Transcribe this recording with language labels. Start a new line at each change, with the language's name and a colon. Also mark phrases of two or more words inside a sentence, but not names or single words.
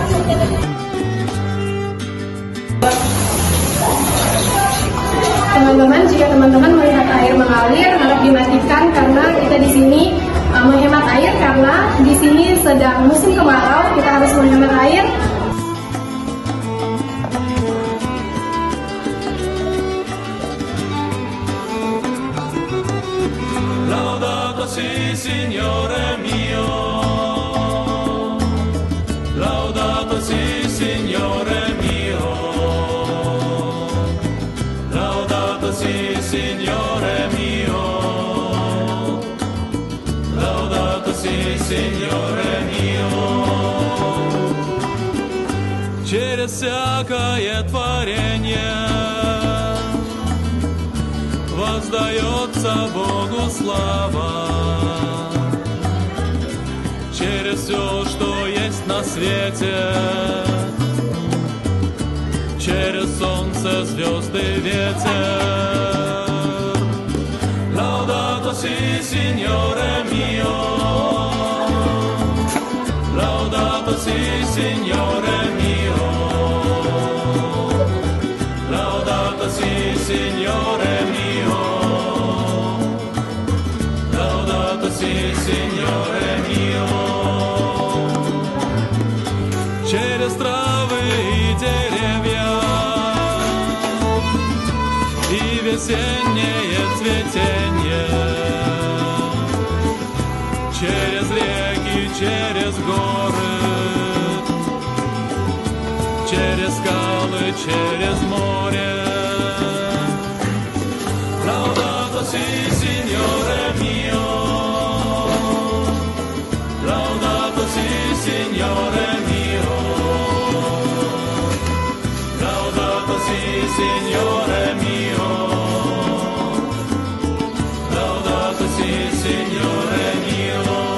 Indonesian: Teman-teman, jika teman-teman melihat air mengalir, harap dimatikan karena kita di sini menghemat air karena di sini sedang musim kemarau, kita harus menghemat air.
Italian: Laudato si Signore mio, laudato si Signore mio, laudato si Signore mio, laudato si Signore mio.
Russian: Через всякое творение воздается Богу слава. Через все, что есть на свете, через солнце, звезды, ветер.
Italian: Laudato si Signore mio, laudato si Signore mio, laudato si Signore mio, laudato si Signore mio.
Russian: Через травы и деревья и весеннее цветение, через реки, через горы, через скалы, через море.
Italian: Laudato si Signore mio, laudato si Signore mio, laudato si Signore mio, laudato si Signore mio.